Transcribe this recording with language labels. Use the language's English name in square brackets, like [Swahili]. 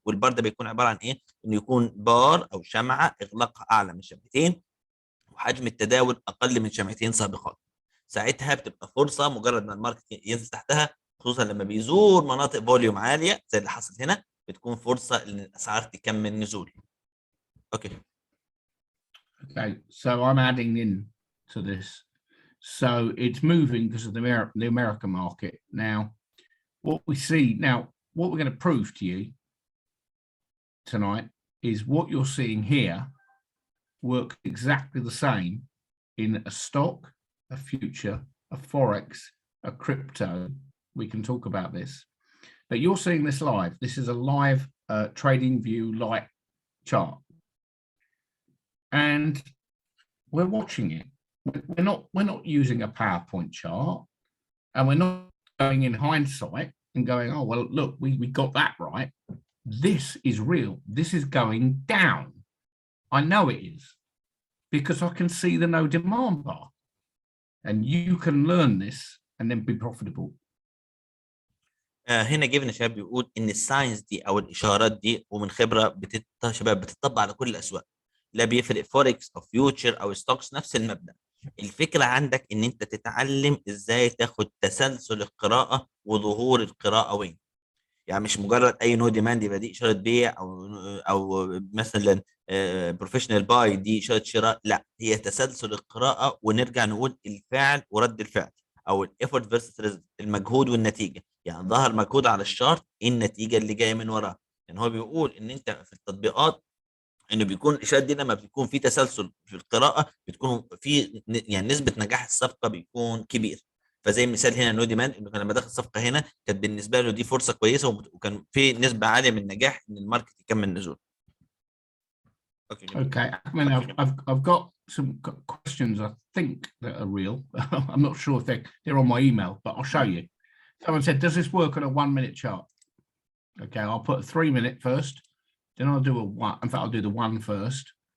[Arabic] والبار ده بيكون عباره عن ايه؟ انه يكون بار او شمعه اغلاقها اعلى من شمعتين وحجم التداول اقل من شمعتين سابقات. ساعتها بتبقى فرصه مجرد ما الماركت ينزل تحتها، خصوصا لما بيزور مناطق فوليوم عاليه زي اللي حصل هنا، بتكون فرصه ان الاسعار تكمل نزول. [English] Okay. Okay, so I'm adding in to this. So it's moving because of the American market. Now, what we see now, what we're going to prove to you tonight is what you're seeing here works exactly the same in a stock, a future, a forex, a crypto. We can talk about this, but you're seeing this live. This is a live trading view light chart, and we're watching it. We're not using a PowerPoint chart, and we're not going in hindsight and going, oh, well, look, we got that right. This is real. This is going down. I know it is because I can see the no demand bar. And you can learn this and then be profitable. [Arabic] هنا جيفين شباب بيقول ان الساينس دي او الاشارات دي ومن خبره شباب بتطبق على كل الاسواق، لا بيفرق فوركس او فيوتشر او ستوكس، نفس المبدا. الفكره عندك ان انت تتعلم ازاي تاخد تسلسل القراءه وظهور القراءه وين. يعني مش مجرد اي نو ديماند يبقى دي اشاره بيع، او مثلا بروفيشنال باي دي اشاره شراء، لا، هي تسلسل القراءه، ونرجع نقول الفعل ورد الفعل، او [English] الايفورت versus result, [Arabic] المجهود والنتيجه. يعني ظهر مجهود على الشارت، ايه النتيجه اللي جايه من وراه. يعني هو بيقول ان انت في التطبيقات انه بيكون الاشارات دي لما بيكون في تسلسل في القراءه بتكون في يعني نسبه نجاح الصفقه بيكون كبير. فزي مثال هنا نو ديمان، انه كان لما دخل الصفقه هنا كانت بالنسبه له دي فرصه كويسه، وكان في نسبه عاليه من النجاح ان الماركت يكمل نزول. [English] Okay, I mean, I've got some questions I think that are real. I'm not sure if they're on my email, but I'll show you. Someone said, does this work on a 1 minute chart? Okay, I'll put a 3 minute first, then I'll do a one. In fact, I'll do the one first.